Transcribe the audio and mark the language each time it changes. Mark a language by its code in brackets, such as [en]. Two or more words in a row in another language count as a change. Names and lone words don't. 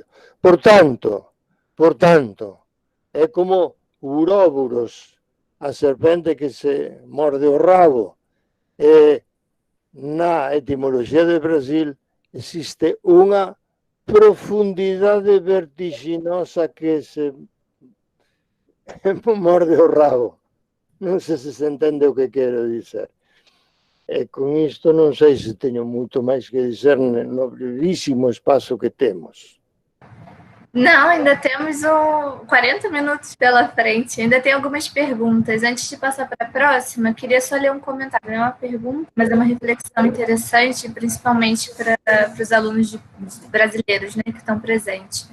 [pt] Portanto, é como o Uróboros, a serpente que se morde o rabo. Na etimologia do Brasil existe uma profundidade vertiginosa que morde o rabo. [gl] Non sei se entende o que quero dizer. E con isto non sei se teño moito máis que dizer no brevíssimo espaço que temos. [pt] Não, ainda temos 40 minutos pela frente. Ainda tem algumas perguntas. Antes de passar para a próxima, queria só ler um comentário. Não é uma pergunta, mas é uma reflexão interessante, principalmente para os alunos brasileiros, né, que estão presentes.